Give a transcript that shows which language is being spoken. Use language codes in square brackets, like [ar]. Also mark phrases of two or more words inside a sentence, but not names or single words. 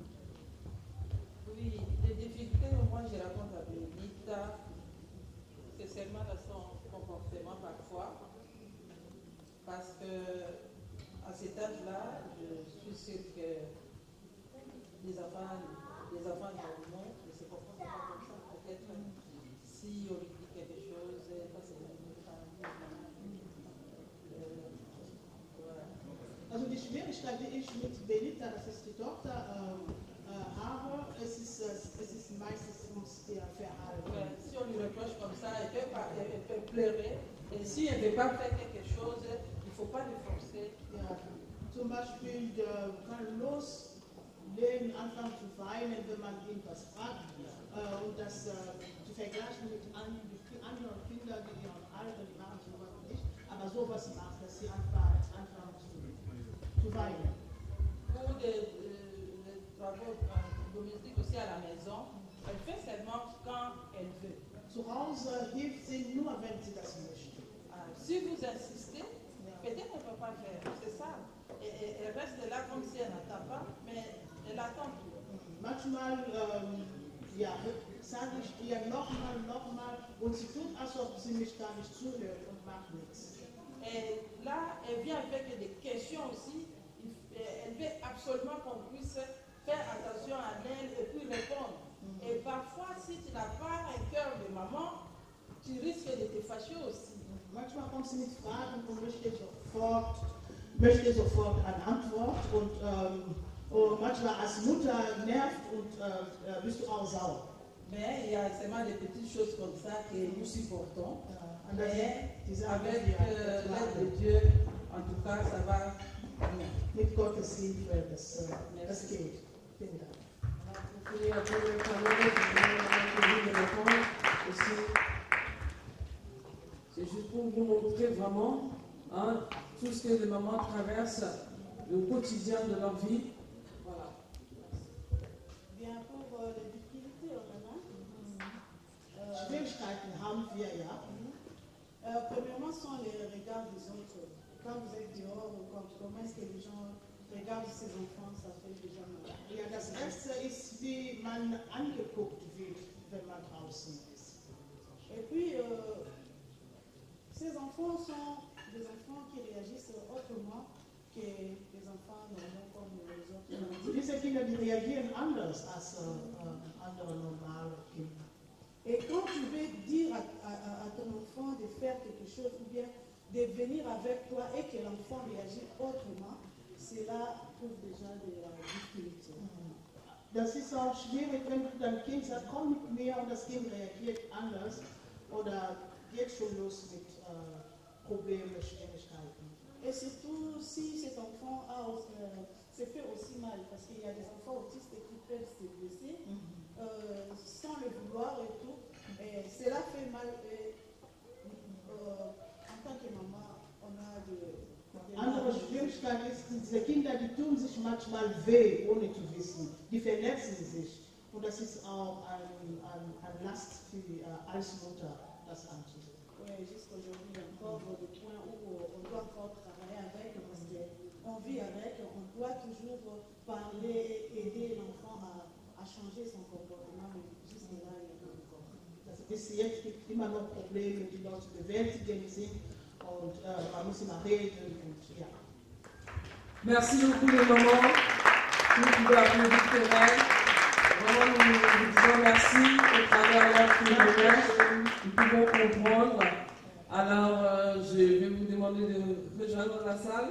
[fr] Oui, les difficultés, moi je raconte à Benedita, c'est seulement dans son comportement parfois, parce que à cet âge-là, je suis sûre que les enfants normaux ne se comportent pas comme ça. Peut-être si on lui dit quelque chose, parce que [de] Also die Schwierigkeit, die ich mit Benita, das ist die Tochter, habe, es ist meistens der Verhalten. [fr] Si on lui reproche comme ça, elle peut pleurer. Et si elle ne veut pas faire quelque chose, il ne faut pas le forcer. [de] Ja, zum Beispiel kann loslegen, anfangen zu weinen, wenn man irgendwas fragt. Und das zu vergleichen mit anderen Kindern, die ihren Alter, die machen sowas nicht, aber sowas macht, dass sie anfangen zu weinen. [fr] Pour des travaux domestiques aussi à la maison, elle fait seulement quand elle veut. [de] Zu Hause hilft sie nur, wenn sie das möchte. [fr] Si vous insistez, peut-être qu'elle ne peut pas faire, c'est ça. Et elle reste là comme si elle n'attend pas, mais elle attend tout. [de] Manchmal sage ich ihr nochmal und sie tut, als ob sie mich gar nicht zuhört und macht nichts. [fr] Et là, elle vient avec des questions aussi. Elle veut absolument qu'on puisse faire attention à elle et puis répondre. Et parfois, si tu n'as pas un cœur de maman, tu risques de te fâcher aussi. [de] Manchmal kommt sie mit Fragen und möchte sofort eine Antwort und manchmal als Mutter nervt und bist du auch sauer. [fr] Mais il y a seulement des petites choses comme ça que nous supportons. Mais avec l'aide de Dieu, en tout cas, ça va bien. [de] Mit Gottes Hilfe, das geht. Vielen Dank. [fr] Et après le parler, je vais répondre aussi. C'est juste pour vous montrer vraiment tout ce que les mamans traversent, le quotidien de leur vie. Voilà. Bien, pour les difficultés, [de] Schwierigkeiten haben wir ja. [fr] Premièrement, ce sont les regards des autres. Quand vous êtes dehors, comment est-ce que les gens regardent ces enfants, ça fait déjà mal. [de] Ja, das erste ist, wie man angeguckt wird, wenn man draußen ist. [fr] Et puis, ces enfants sont des enfants qui réagissent autrement que les enfants normaux comme les autres. [de] Diese Kinder, die reagieren anders als andere normale Kinder. [fr] Et quand tu veux dire à ton enfant de faire quelque chose ou bien de venir avec toi et que l'enfant réagit autrement, cela prouve déjà des difficultés. [de] Das ist auch schwierig, wenn du dein Kind sagst, komm mit mir und das Kind reagiert anders oder geht schon los mit Problemen, Schwierigkeiten. [fr] Et surtout si cet enfant se fait aussi mal, parce qu'il y a des enfants autistes qui peuvent se blesser sans le vouloir et tout. Et cela fait mal. En tant que maman, on a [de] Andere Schwierigkeit ist, diese Kinder, die tun sich manchmal weh, ohne zu wissen. Die verletzen sich. Und das ist auch eine Last für die als Mutter, das anzusehen. Oui, jusqu'aujourd'hui encore, le point où on doit encore travailler avec, parce qu'on vit avec, on doit toujours parler et aider l'enfant à changer son comportement, mais jusque-là, il y a encore. Bis jetzt gibt es immer noch Probleme, die dort zu bewältigen sind. Und man muss immer reden und ja. [fr] Merci beaucoup les mamans. Vous pouvez applaudir très bien. Vraiment, nous vous disons merci au travers leur témoignage. Nous pouvons comprendre. Alors, je vais vous demander de rejoindre la salle.